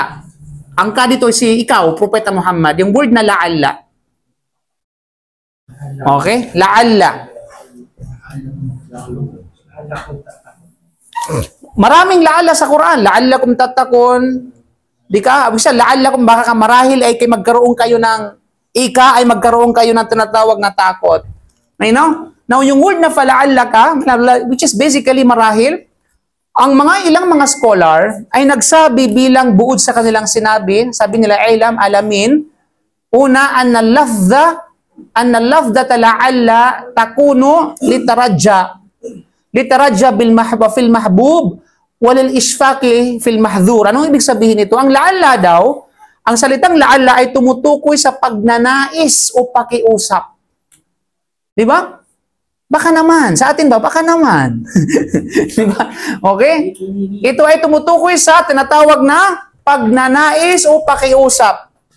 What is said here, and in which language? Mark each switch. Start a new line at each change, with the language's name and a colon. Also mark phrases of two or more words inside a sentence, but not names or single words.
Filipino: Ang ka dito si ikaw, Propeta Muhammad. Yung word na la'alla. Okay? La'alla. Maraming la'alla sa Quran.
Arabic: لعلكم تتقون.
Filipino: Di ka? Bisa la'allakum baka ka marahil ay magkaroon kayo ng ay magkaroon kayo ng tinatawag na takot.
English: You know? Now,
Filipino: yung word na fala'allaka,
English: which is basically
Filipino: marahil, ang ilang mga scholar ay nagsabi bilang buod sa kanilang sinabi, sabi nila, alamin, una,
Arabic: أن لفظة لعل تكون للترجي في المحبوب وللإشفاق في المحذور.
Filipino: Anong ibig sabihin nito? Ang la'alla daw, ang salitang la'alla ay tumutukoy sa pagnanais o pakiusap. Di ba? Baka naman. Sa atin ba? Baka naman. Diba? Okay? Ito ay tumutukoy sa tinatawag na pagnanais o pakiusap.